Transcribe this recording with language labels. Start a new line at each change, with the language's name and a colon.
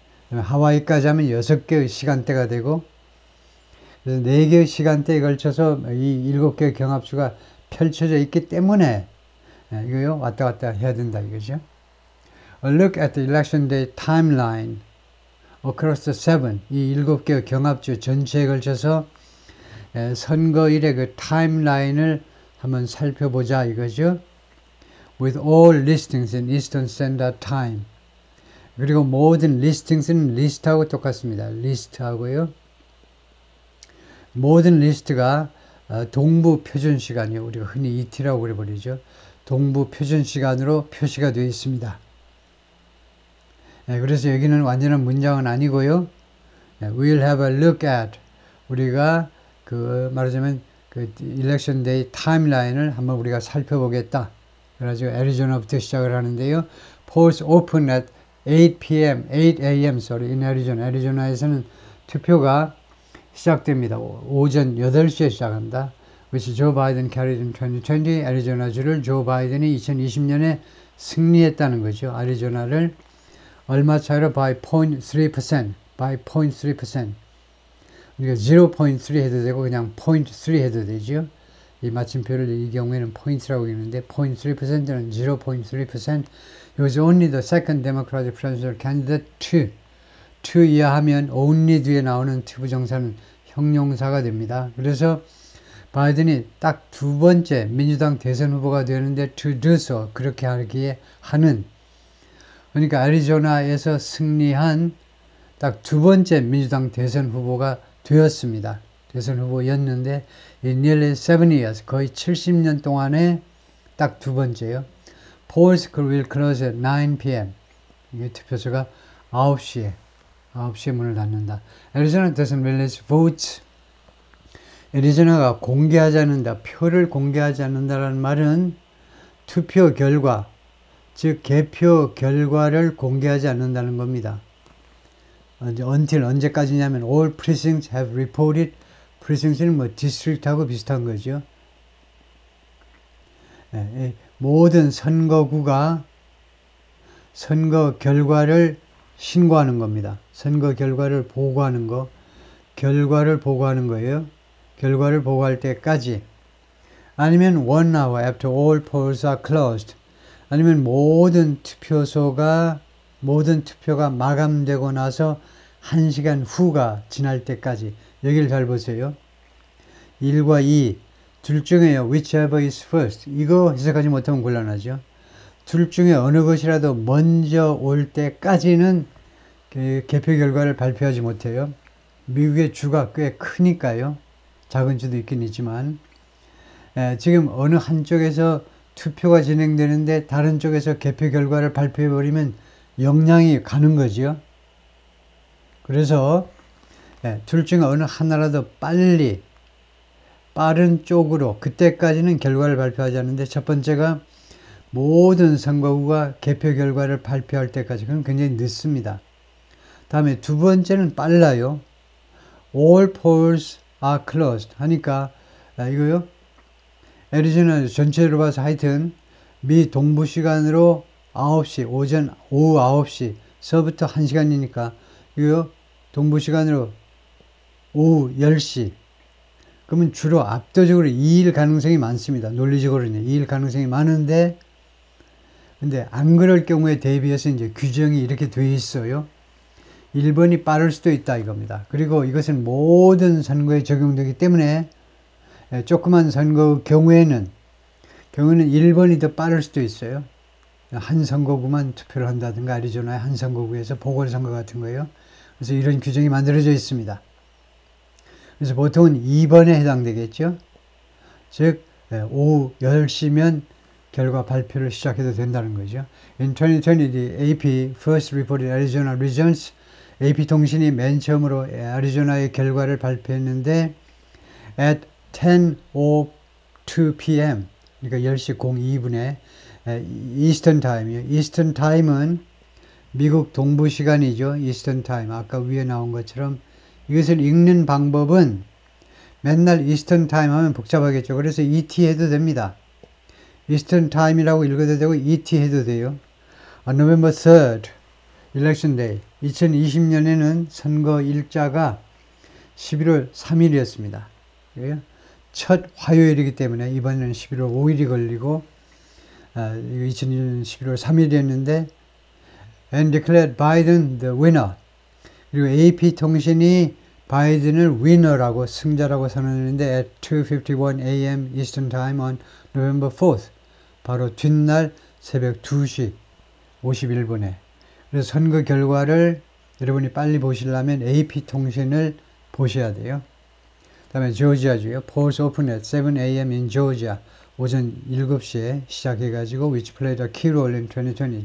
Korean: 하와이까지 하면 6개의 시간대가 되고 그래서 4개의 시간대에 걸쳐서 이 7개의 경합수가 펼쳐져 있기 때문에 이거요 왔다 갔다 해야 된다 이거죠.
English: A look at the election day timeline across the 7
Korean: 이 7개의 경합주 전체에 걸쳐서 선거일의 그 타임라인을 한번 살펴보자 이거죠.
English: With all listings in Eastern Standard Time
Korean: 그리고 모든 listings는 리스트하고 똑같습니다. 리스트하고요. 모든 리스트가 동부 표준 시간이요. 우리가 흔히 ET라고 그래 버리죠. 동부 표준 시간으로 표시가 되어 있습니다. 그래서 여기는 완전한 문장은 아니고요.
English: We'll have a look at
Korean: 우리가 그 말하자면 그 election day timeline을 한번 우리가 살펴보겠다. 그래가지고 애리조나부터 시작을 하는데요.
English: Polls open at 8 a.m. in Arizona.
Korean: 애리조나에서는 투표가 시작됩니다. 오전 8시에 시작한다.
English: which Joe Biden carried in 2020.
Korean: 애리조나주를 조 바이든이 2020년에 승리했다는 거죠. 애리조나를 얼마 차이로
English: by 0.3%. by 0.3%.
Korean: 우리가 0.3 해도 되고 그냥 0.3 해도 되죠. 이 마침표를 이 경우에는 포인트라고 했는데 0.3%는 0.3%. 여기서
English: only the second Democratic presidential candidate to
Korean: 이하하면 only 뒤에 나오는 to 부정사는 형용사가 됩니다. 그래서 바이든이 딱 두 번째 민주당 대선 후보가 되는데
English: to do so
Korean: 그렇게 하기에 하는 그러니까 애리조나에서 승리한 딱 두 번째 민주당 대선 후보가 되었습니다. 대선 후보였는데
English: nearly 7 years
Korean: 거의 70년 동안에 딱 두 번째요.
English: Polls will close at 9 p.m.
Korean: 이게 투표소가 9시에 문을 닫는다.
English: Arizona doesn't release votes.
Korean: 애리조나가 공개하지 않는다. 표를 공개하지 않는다라는 말은 투표 결과, 즉 개표 결과를 공개하지 않는다는 겁니다.
English: until
Korean: 언제까지냐면
English: all precincts have reported.
Korean: precincts는 뭐 district하고 비슷한 거죠. 모든 선거구가 선거 결과를 신고하는 겁니다. 선거 결과를 보고하는 거, 결과를 보고하는 거예요. 결과를 보고할 때까지. 아니면
English: 1 hour after all polls are closed.
Korean: 아니면 모든 투표가 마감되고 나서 1시간 후가 지날 때까지. 여기를 잘 보세요. 1과 2. 둘 중에요.
English: whichever is first.
Korean: 이거 해석하지 못하면 곤란하죠. 둘 중에 어느 것이라도 먼저 올 때까지는 개표 결과를 발표하지 못해요. 미국의 주가 꽤 크니까요. 작은 주도 있긴 있지만 지금 어느 한쪽에서 투표가 진행되는데 다른 쪽에서 개표 결과를 발표해버리면 영향이 가는 거죠. 그래서 둘 중에 어느 하나라도 빠른 쪽으로 그때까지는 결과를 발표하지 않는데 첫 번째가 모든 선거구가 개표 결과를 발표할 때까지 그건 굉장히 늦습니다. 다음에 두 번째는 빨라요.
English: All polls are closed
Korean: 하니까 이거요. 애리조나 전체로 봐서 하여튼 미 동부 시간으로 9시 오후 9시서부터 1시간이니까 이거요. 동부 시간으로 오후 10시 그러면 주로 압도적으로 이일 가능성이 많습니다. 논리적으로는 이일 가능성이 많은데, 근데 안 그럴 경우에 대비해서 이제 규정이 이렇게 돼 있어요. 1번이 빠를 수도 있다 이겁니다. 그리고 이것은 모든 선거에 적용되기 때문에 조그만 선거 경우에는 1번이 더 빠를 수도 있어요. 한 선거구만 투표를 한다든가 애리조나의 한 선거구에서 보궐선거 같은 거예요. 그래서 이런 규정이 만들어져 있습니다. 그래서 보통은 2번에 해당되겠죠. 즉 오후 10시면 결과 발표를 시작해도 된다는 거죠.
English: In 2020, the AP first reported Arizona results.
Korean: AP통신이 맨 처음으로 애리조나의 결과를 발표했는데
English: at 10:02 p.m.
Korean: 그러니까 10시 02분에 이스턴 타임이에요. 이스턴 타임은 미국 동부 시간이죠. 이스턴 타임. 아까 위에 나온 것처럼 이것을 읽는 방법은 맨날 이스턴 타임 하면 복잡하겠죠. 그래서 ET 해도 됩니다. 이스턴 타임이라고 읽어도 되고 ET 해도 돼요.
English: November 3rd, Election Day.
Korean: 2020년에는 선거 일자가 11월 3일이었습니다. 첫 화요일이기 때문에 이번에는 11월 5일이 걸리고 2020년 11월 3일이었는데
English: and declared Biden the winner.
Korean: 그리고 AP통신이 바이든을 winner라고 승자라고 선언했는데
English: at 2:51 a.m. Eastern Time on November 4th.
Korean: 바로 뒷날 새벽 2시 51분에. 그래서 선거 결과를 여러분이 빨리 보시려면 AP통신을 보셔야 돼요. 그 다음에 조지아주요.
English: Polls open at 7 a.m. in Georgia.
Korean: 오전 7시에 시작해가지고
English: which played a key role in 2020.